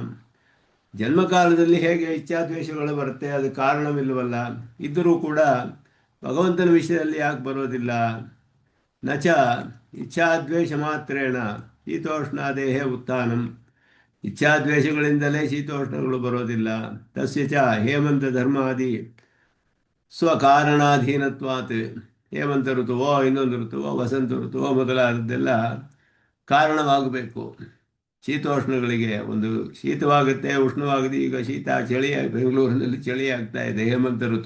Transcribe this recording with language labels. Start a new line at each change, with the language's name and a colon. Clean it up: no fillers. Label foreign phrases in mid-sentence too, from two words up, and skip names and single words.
Kannada: ಜನ್ಮಕಾಲದಲ್ಲಿ ಹೇಗೆ ಇಚ್ಛಾದ್ವೇಷಗಳು ಬರುತ್ತೆ, ಅದು ಕಾರಣವಿಲ್ಲವಲ್ಲ. ಇದ್ದರೂ ಕೂಡ ಭಗವಂತನ ವಿಷಯದಲ್ಲಿ ಯಾಕೆ ಬರೋದಿಲ್ಲ?
Sanskrit: ನಚ ಇಚ್ಛಾದ್ವೇಷ ಮಾತ್ರೇಣ ಶೀತೋಷ್ಣಾದೇಹೇ ಉತ್ಥಾನಂ.
Kannada: ಇಚ್ಛಾದ್ವೇಷಗಳಿಂದಲೇ ಶೀತೋಷ್ಣಗಳು ಬರೋದಿಲ್ಲ.
Sanskrit: ತಸ್ಯ ಚ ಹೇಮಂತ ಧರ್ಮಾದಿ ಸ್ವಕಾರಣಾಧೀನತ್ವಾತ್.
Kannada: ಹೇಮಂತ ಋತುವೋ ಇನ್ನೊಂದು ಋತುವೋ ವಸಂತ ಋತುವೋ ಮೊದಲಾದದ್ದೆಲ್ಲ ಕಾರಣವಾಗಬೇಕು ಶೀತೋಷ್ಣಗಳಿಗೆ. ಒಂದು ಶೀತವಾಗುತ್ತೆ, ಉಷ್ಣವಾಗಿದೆ. ಈಗ ಶೀತ, ಚಳಿ, ಬೆಂಗಳೂರಿನಲ್ಲಿ ಚಳಿ ಆಗ್ತಾ ಇದೆ, ಹೇಮಂತ ಋತು.